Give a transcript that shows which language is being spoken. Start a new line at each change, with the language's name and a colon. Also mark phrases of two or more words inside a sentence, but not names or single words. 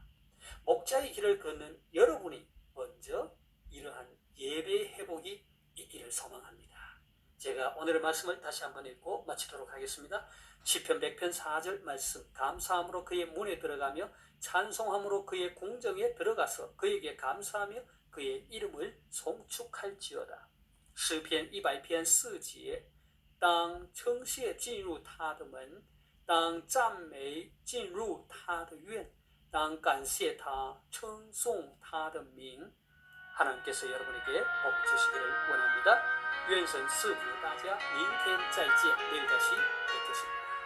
Korean: 목자의 길을 걷는 여러분이 먼저 이러한 예배의 회복이 있기를 소망합니다. 제가 오늘의 말씀을 다시 한번 읽고 마치도록 하겠습니다. 시편 100편 4절 말씀. 감사함으로 그의 문에 들어가며 찬송함으로 그의 궁정에 들어가서 그에게 감사하며 그의 이름을 송축할지어다.
Chinese: 시편 100篇 4节当称谢进入他的门，当赞美进入他的院，当感谢他，称颂他的名。
Korean: 하나님께서 여러분에게 복 주시기를 원합니다.
Chinese: 愿神赐福大家，明天再见，
Korean: 내일 다시 뵙겠습니다.